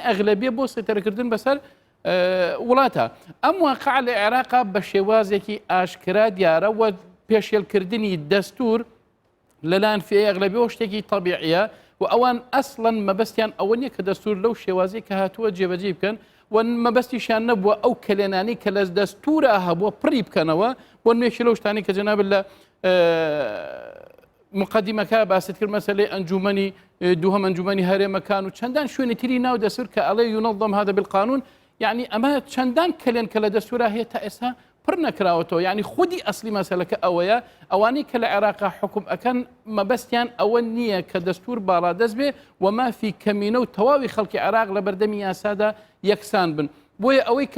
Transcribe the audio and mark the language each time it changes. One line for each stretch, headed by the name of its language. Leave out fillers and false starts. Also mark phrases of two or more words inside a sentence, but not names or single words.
Central Kurdish: ئەغلەبیە بۆ سێتەرەکردن بەسەر وڵاتە ئەم واقع لە عێراقا بە شێوازێکی ئاشکرا دیارە و پێشێلکردنی دەستور لەلایەن فئەی ئەغلەبیەوە شتێکی تەبیعیە و ئەوان ئەسڵەن مەبەستیان ئەوە نییە کە دەستور لەو شێوازی کە هاتووە جێبەجێ بکەن و مەبەستیشان نەبووە ئەو کلێنانی کە لە دەستورە هەبووە پڕی بکەنەوە بۆ نوێشی لەو شتانی کە جەناب لە مقدمەکە باست کرد مەسەلەی ئەنجومەنی دووهەم ئەنجومەنی هەرێمەکان و چەندان شوێنی تری ناو دەستور کە ئەڵێ
Arabic: ينظم هذا بالقانون
Central Kurdish: يعني ئەمە چەندان کلێن کە لە دەستورە هەیە تا ئێستا پڕ نەکراوەتەوە یعنی خودی ئەسلی مەسەلەکە ئەوەیە ئەوانەی کە لە عێراقا حکوم ئەکەن مەبەستیان ئەوە نییە کە دەستور باڵا دەست بێ و مافی کەمینە و تەواوی خەڵکی عێراق لە بەردەمی یاسادا یەکسان بن بۆیە ئەوەی کە